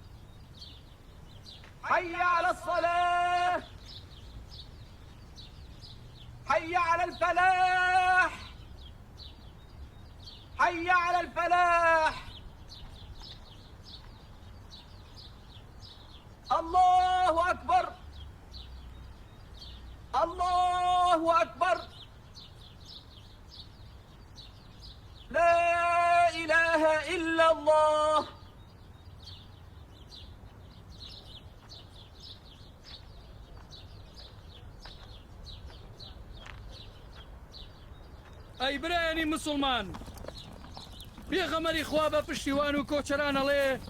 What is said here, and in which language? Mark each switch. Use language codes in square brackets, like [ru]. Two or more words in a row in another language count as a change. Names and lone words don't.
[ar] حي على الصلاة حي على الفلاح حي على الفلاح الله أكبر الله أكبر لا إله إلا الله [ckb] ئەی برایانی مسلمان، پێغەمەری خوا بە پشتیوان و کۆچەران ئەڵێ